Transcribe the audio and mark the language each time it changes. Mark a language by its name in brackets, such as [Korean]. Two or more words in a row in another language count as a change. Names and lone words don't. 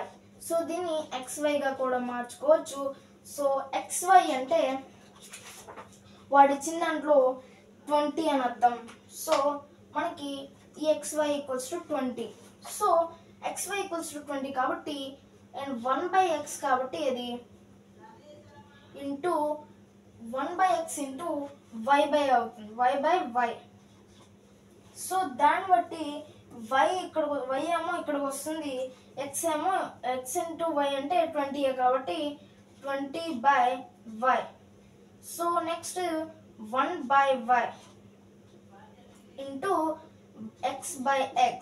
[Telugu] సో దీన్ని xyగా కూడా మార్చుకోవచ్చు. సో xy అంటే వాడిచ్చిన దాంట్లో 20 అని అర్థం. సో మనకి ఈ xy [English] equals to [Telugu] 20. సో xy [English] equals to [Telugu] 20 కాబట్టి అండ్ 1/x కాబట్టి అది ఇంటూ 1/x ఇంటూ y/y అవుతుంది. y/y. సో దాన్ని బట్టి y ఏమో ఇక్కడికి వస్తుంది, x ఏమో x ఇంటూ y అంటే 20 కాబట్టి 20/y. [English] so next 1/y into x/x.